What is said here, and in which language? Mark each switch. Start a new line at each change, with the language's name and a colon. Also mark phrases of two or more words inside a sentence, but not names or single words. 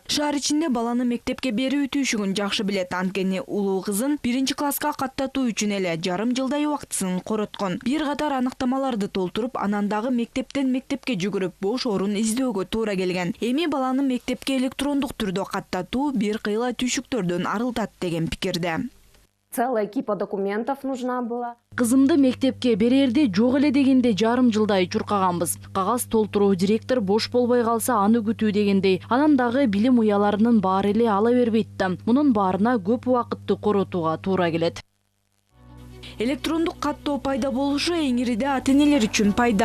Kyrgyz: Шаар ичинде баланы мектепке берүү түйшүгүн жакшы билет. Анткени улуу кызын 1-класска каттатуу үчүн эле жарым жылдай убактысын короткон. Бир катар аныктамаларды толтуруп, анан дагы мектептен мектепке жүгүрүп, бош орун издөөгө туура келген. Эми баланы мектепке электрондук түрдө каттатуу бир кыйла түйшүктөрдөн арылтат деген пикирде.
Russian: Целая кипа документов нужна была.
Kyrgyz: Кызымды мектепке берерде жок эле дегенде жарым жылдай чуркаганбыз. Кагаз толтуруу директор бош болбой калса аны күтүү дегендей. Анан дагы билим уяларынын баары эле ала бербейт да. Мунун баарына көп убакытты коротууга туура келет. Электрондук каттоо пайда болушу эңириде ата-энелер үчүн пайда.